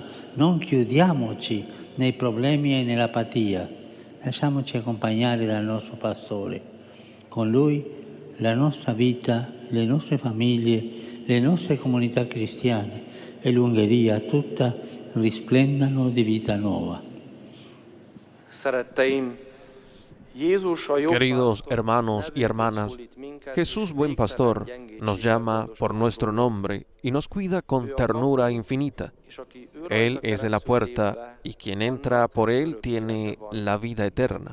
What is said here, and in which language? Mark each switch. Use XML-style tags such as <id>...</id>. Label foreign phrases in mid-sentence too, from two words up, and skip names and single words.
<it>Non chiudiamoci nei problemi e nell'apatia. Lasciamoci accompagnare dal nostro pastore. Con lui la nostra vita, le nostre famiglie, le nostre comunità cristiane e l'Ungheria tutta risplendano di vita nuova.</it> <es>Queridos hermanos y hermanas, Jesús, buen pastor, nos llama por nuestro nombre y nos cuida con ternura infinita. Él es de la puerta y quien entra por Él tiene la vida eterna.</es>